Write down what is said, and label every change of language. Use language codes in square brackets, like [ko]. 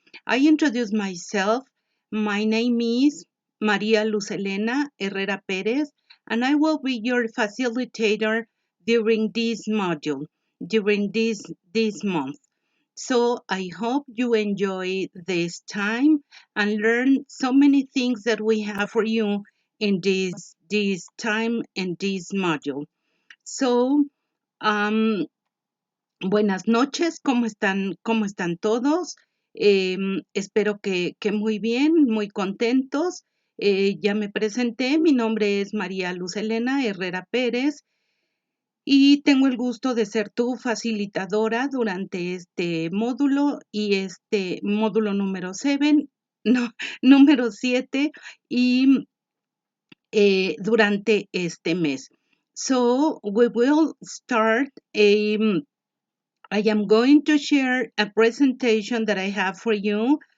[en] I introduce myself. My name is Maria Luz Elena Herrera Perez, and I will be your facilitator during this module, during this month. So I hope you enjoy this time and learn so many things that we have for you in this time and this module. [es] So, um, buenas noches, cómo están todos? Espero que muy bien, muy contentos. Ya me presenté, mi nombre es María Luz Elena Herrera Pérez y tengo el gusto de ser tu facilitadora durante este módulo y este módulo número 7, no, número 7 y durante este mes. [en] So we will start I am going to share a presentation that I have for you.